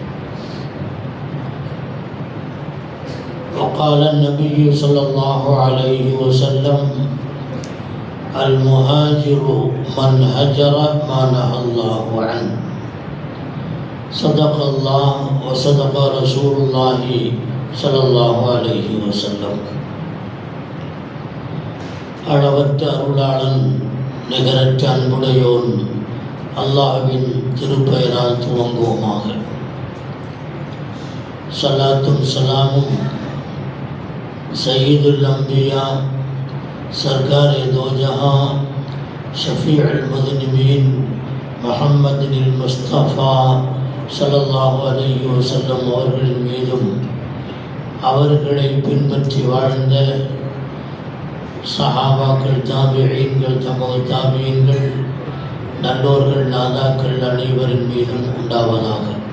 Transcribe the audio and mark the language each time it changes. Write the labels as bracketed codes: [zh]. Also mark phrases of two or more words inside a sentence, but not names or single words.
[ar] وقال النبي صلى الله عليه وسلم: المهاجر من هجر ما نهى الله عنه. صدق الله وصدق رسول الله صلى الله عليه وسلم. [ta] அளவற்ற அருளாளன் நிகரற்ற அன்புடையோன் அல்லாஹ்வின் திருப்பெயரால் துவங்குவோமாக. ஸலாத்தும் ஸலாமும் [ur] سید الانبیاء سرکار دو جہاں شفیع المذنبین [ta] முஹம்மதின் முஸ்தஃபா [ar] صلى الله عليه وسلم [ta] அவர்களின் மீதும் அவர்களை பின்பற்றி வாழ்ந்த சஹாபாக்கள், தாபிஈன்கள், தபூ தாபிஈன்கள், நல்லோர்கள், நாதாக்கள் அனைவரின் மீதும் உண்டாவதாக.